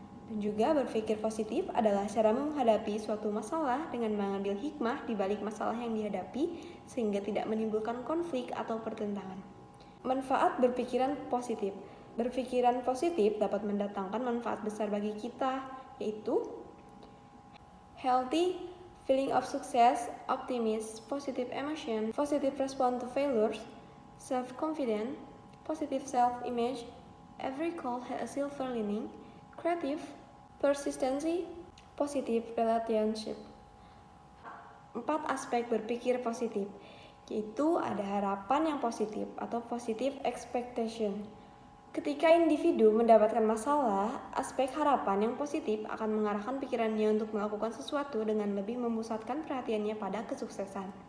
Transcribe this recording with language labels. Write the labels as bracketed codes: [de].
[id] Dan juga berpikir positif adalah cara menghadapi suatu masalah dengan mengambil hikmah di balik masalah yang dihadapi sehingga tidak menimbulkan konflik atau pertentangan. Manfaat berpikiran positif. Berpikiran positif dapat mendatangkan manfaat besar bagi kita, yaitu healthy [en] feeling of success, optimism, positive emotion, positive response to failures, self-confidence, positive self-image, every cloud has a silver lining, creative, persistency, positive relationship. [id] 4 aspek berpikir positif, yaitu ada harapan yang positif atau positive expectation. Ketika individu mendapatkan masalah, aspek harapan yang positif akan mengarahkan pikirannya untuk melakukan sesuatu dengan lebih memusatkan perhatiannya pada kesuksesan.